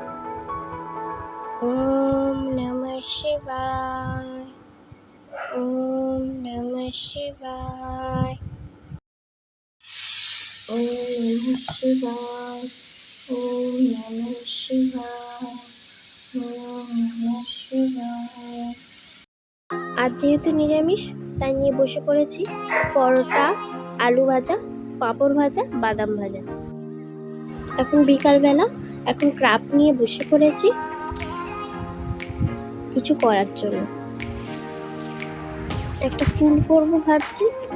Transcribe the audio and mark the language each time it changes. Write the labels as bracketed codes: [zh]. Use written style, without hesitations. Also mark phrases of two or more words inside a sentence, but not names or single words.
[sa] ওম নমঃ শিবায়, ওম নমঃ শিবায়, ওম নমঃ শিবায়, ওম নমঃ শিবায়, ওম নমঃ শিবায়। [bn] আর যেহেতু নিরামিষ তাই নিয়ে বসে পড়েছি পরোটা, আলু ভাজা, পাঁপড় ভাজা, বাদাম ভাজা। এখন বিকালবেলা, এখন ক্রাফট নিয়ে বসে পড়েছি কিছু করার জন্য। একটা ফুল করবো ভাবছি।